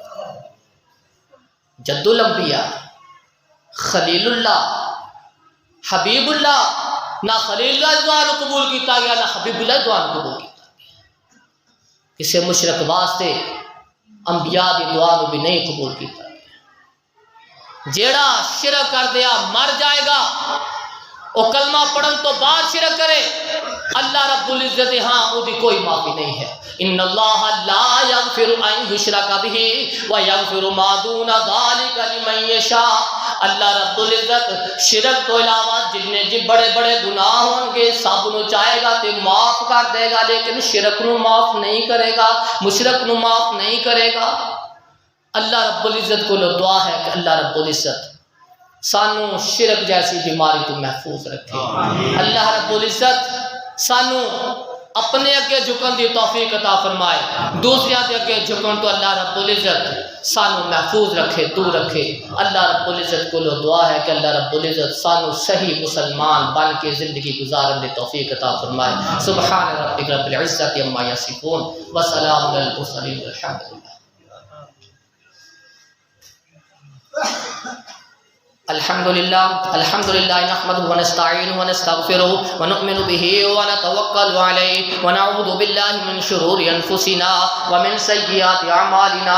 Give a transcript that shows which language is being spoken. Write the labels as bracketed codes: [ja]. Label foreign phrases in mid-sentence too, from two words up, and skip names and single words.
[pa] جد الانبیاء خلیل اللہ حبیب اللہ، نہ خلیل اللہ دعا نو قبول کیتا گیا نہ حبیب اللہ دعا نو قبول کیتا گیا، کسی مشرک واسطے انبیاء دی دعا نو بھی نہیں قبول کیتا گیا۔ جیڑا شرک کر دیا مر جائے گا، وہ کلمہ پڑھن تو بعد شرک کرے اللہ رب العزت ہاں وہ دی کوئی معافی نہیں ہے۔ [ar] ان اللہ لا یغفر ان یشرک بہ ویغفر ما دون ذلک لمن یشاء، [pa] اللہ رب العزت شرک تو علاوہ جتنے جی بڑے بڑے گناہ ہوں گے سب نو چاہے گا تے معاف کر دے گا، لیکن شرک نو معاف نہیں کرے گا، مشرک نو معاف نہیں کرے گا۔ اللہ رب العزت کو دعا ہے کہ اللہ رب العزت سانو شرک جیسی بیماری تو محفوظ رکھے، اللہ رب العزت سانو اپنے اگے جھکن دی توفیق عطا فرمائے، دوسرے دے اگے جھکن تو اللہ رب العزت سانو محفوظ رکھے، دور رکھے۔ اللہ رب العزت کو دعا ہے کہ اللہ رب العزت سانو صحیح مسلمان بن کے زندگی گزارن دی توفیق عطا فرمائے۔ [ar] سبحان ربک رب العزت عما یصفون وسلام علی المرسلین والحمد للہ۔ الحمد للہ نحمده ونستعینه ونستغفره ونؤمن به ونتوکل علیہ ونعوذ باللہ من شرور انفسنا ومن سیئات اعمالنا،